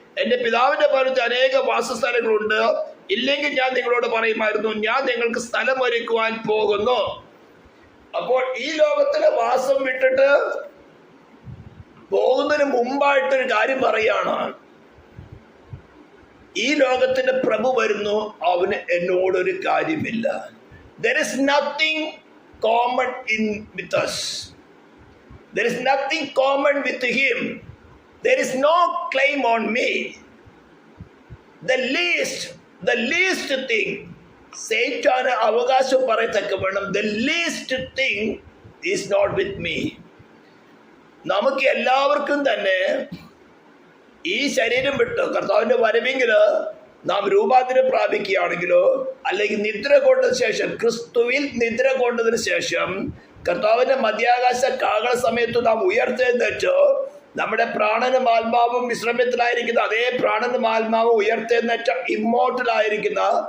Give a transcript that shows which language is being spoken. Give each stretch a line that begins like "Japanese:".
Malayalam: എൻ്റെ പിതാവിന്റെ ഭവനത്തിൽ അനേക വാസസ്ഥലങ്ങളുണ്ട്. ഇല്ലെങ്കിൽ ഞാൻ നിങ്ങളോട് പറയുമായിരുന്നു, ഞാൻ നിങ്ങൾക്ക് സ്ഥലം ഒരുക്കുവാൻ പോകുന്നു. അപ്പോൾ ഈ ലോകത്തിലെ വാസം വിട്ടിട്ട് പോകുന്നതിന് മുമ്പായിട്ടൊരു കാര്യം പറയാണ്, ഈ ലോകത്തിന്റെ പ്രഭു വരുന്നു, അവന് എന്നോടൊരു കാര്യമില്ല.
English: There is nothing common with us. There is nothing common with him. There is no claim on me. The least thing, Satan
Malayalam: അവകാശം പറയത്തക്ക വേണം,
English: the least thing is not with me.
Malayalam: നമുക്ക് എല്ലാവർക്കും തന്നെ ഈ ശരീരം വിട്ട് കർത്താവിന്റെ വരവെങ്കിൽ നാം രൂപാന്തരം പ്രാപിക്കുകയാണെങ്കിലോ, അല്ലെങ്കിൽ നിദ്ര കൊണ്ടതിന് ശേഷം, ക്രിസ്തുവിൽ നിദ്ര കൊണ്ടതിന് ശേഷം കർത്താവിന്റെ മധ്യാകാശ കാഹള സമയത്ത് നാം ഉയർത്തെഴുന്നേറ്റ് നമ്മുടെ പ്രാണനും ആത്മാവും വിശ്രമത്തിലായിരിക്കുന്ന അതേ പ്രാണനും ആത്മാവും ഉയർത്തെഴുന്നേറ്റ ഇമ്മോർട്ടലായിരിക്കുന്ന